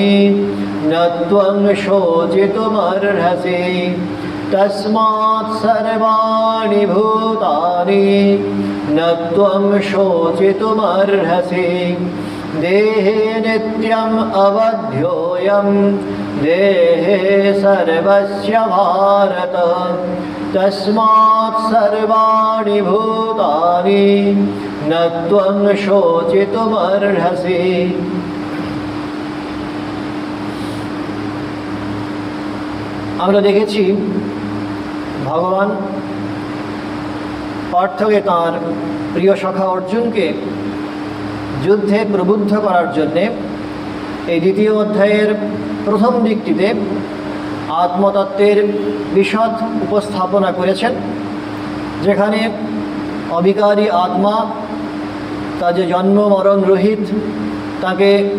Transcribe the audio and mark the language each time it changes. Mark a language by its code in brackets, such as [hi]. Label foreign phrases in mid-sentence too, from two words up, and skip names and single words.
[sa] न त्वं शोचितुमर्हसि तस्मात् सर्वाणि भूतानि न त्वं शोचितुमर्हसि देहे नित्यम् अवध्योऽयं देहे सर्वस्य भारत तस्मात् सर्वाणि भूतानि न त्वं शोचितुमर्हसि। [bn] আমরা দেখেছি ভগবান পার্থকে তাঁর প্রিয় সখা অর্জুনকে যুদ্ধে প্রবুদ্ধ করার জন্যে এই দ্বিতীয় অধ্যায়ের প্রথম দিকটিতে আত্মতত্ত্বের বিশদ উপস্থাপনা করেছেন, যেখানে অবিকারী আত্মা তা যে জন্ম মরণ রহিত, তাকে